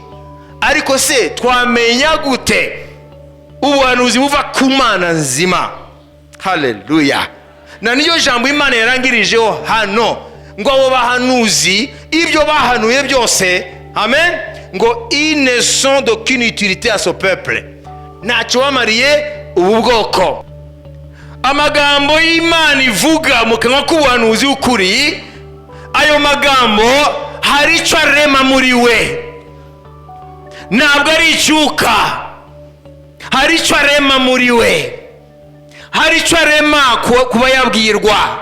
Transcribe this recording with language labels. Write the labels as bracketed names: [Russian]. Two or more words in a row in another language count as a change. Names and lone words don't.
[Kinyarwanda] Ariko se twamenya gute ubuhanuzi buva ku Mana nzima? Haleluya. Na niyo jambo Imana yarangirijeho hano ngo abo bahanuzi ibyo bahanuye byose, amen, ngo [French] ils ne sont d'aucune utilité à ce peuple, [Kinyarwanda] ntacyo bamariye ubu bwoko. Amagambo y'Imana ivuga mu kanwa k'ubuhanuzi w'ukuri, ayo magambo hari icyo arema muri we, ntabwo ari icyuka. Hari icyo arema muri we, hari icyo arema kuba yabwirwa.